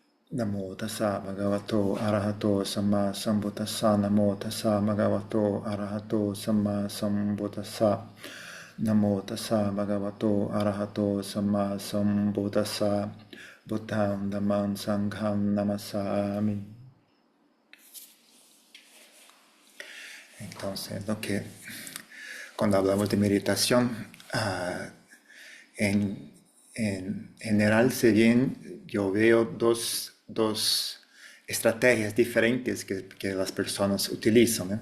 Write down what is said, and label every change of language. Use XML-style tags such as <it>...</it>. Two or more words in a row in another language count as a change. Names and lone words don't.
<pi>Namo tassa bhagavato arahato samma sambuddhassa. Namo tassa bhagavato arahato samma sambuddhassa. Namo tassa bhagavato arahato samma sambuddhassa. Buddham dhammam sangham namasami.</pi> <es>Entonces, lo que cuando hablamos de meditación, en general, si bien yo veo dos estrategias diferentes que las personas utilizan, ¿no?</es>